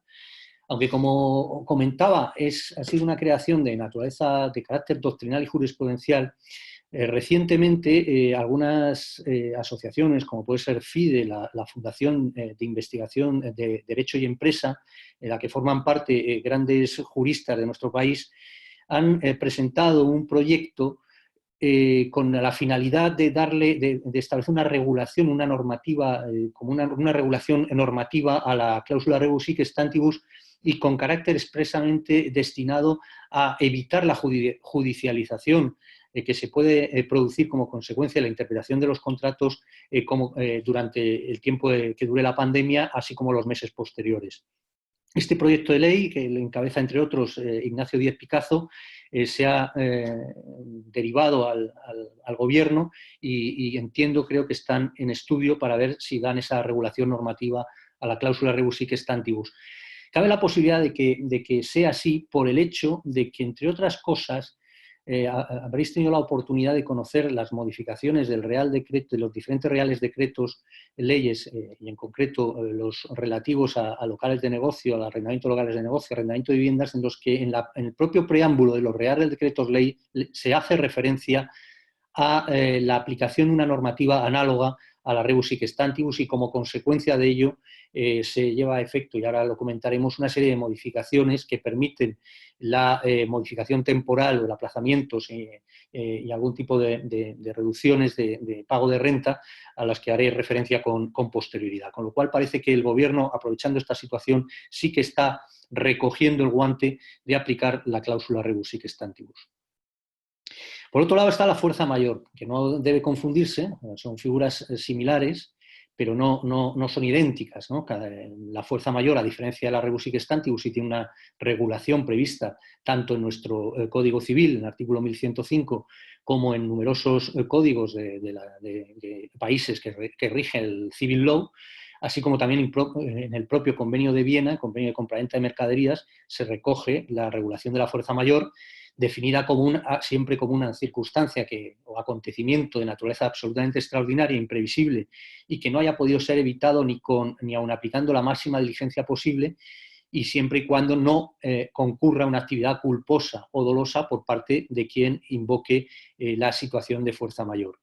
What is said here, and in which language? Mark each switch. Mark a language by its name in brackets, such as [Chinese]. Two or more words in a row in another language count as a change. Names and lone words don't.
[Spanish] Aunque, como comentaba, ha sido una creación de naturaleza, de carácter doctrinal y jurisprudencial, recientemente algunas asociaciones, como puede ser FIDE, la Fundación de Investigación de Derecho y Empresa, en la que forman parte grandes juristas de nuestro país, han presentado un proyecto con la finalidad de establecer una regulación, una normativa, como una regulación normativa a la cláusula [Latin] rebus sic stantibus, [Spanish] y con carácter expresamente destinado a evitar la judicialización que se puede producir como consecuencia de la interpretación de los contratos durante el tiempo que dure la pandemia, así como los meses posteriores. Este proyecto de ley, que lo encabeza, entre otros, Ignacio Díez Picazo, se ha derivado al Gobierno y creo que están en estudio para ver si dan esa regulación normativa a la cláusula [Latin] rebus sic stantibus. [Spanish] Cabe la posibilidad de que sea así por el hecho de que, entre otras cosas, habréis tenido la oportunidad de conocer las modificaciones del Real Decreto, de los diferentes reales decretos, leyes, y en concreto los relativos a locales de negocio, al arrendamiento de locales de negocio, arrendamiento de viviendas, en los que en el propio preámbulo de los reales decretos ley se hace referencia a la aplicación de una normativa análoga a la [Latin] rebus sic stantibus, [Spanish] y como consecuencia de ello se lleva a efecto, y ahora lo comentaremos, una serie de modificaciones que permiten la modificación temporal o el aplazamiento y algún tipo de reducciones de pago de renta a las que haré referencia con posterioridad. Con lo cual parece que el Gobierno, aprovechando esta situación, sí que está recogiendo el guante de aplicar la cláusula [Latin] rebus sic stantibus. [Spanish] Por otro lado está la fuerza mayor, que no debe confundirse, son figuras similares, pero no son idénticas, ¿no? La fuerza mayor, a diferencia de la [Latin] rebus sic stantibus, [Spanish] sí tiene una regulación prevista tanto en nuestro Código Civil, en el artículo 1105, como en numerosos códigos de países que rigen el [English] civil law, [Spanish] así como también en el propio Convenio de Viena, el Convenio de Compraventa de Mercaderías, se recoge la regulación de la fuerza mayor, definida siempre como una circunstancia o acontecimiento de naturaleza absolutamente extraordinaria, imprevisible, y que no haya podido ser evitado ni aun aplicando la máxima diligencia posible, y siempre y cuando no concurra una actividad culposa o dolosa por parte de quien invoque la situación de fuerza mayor.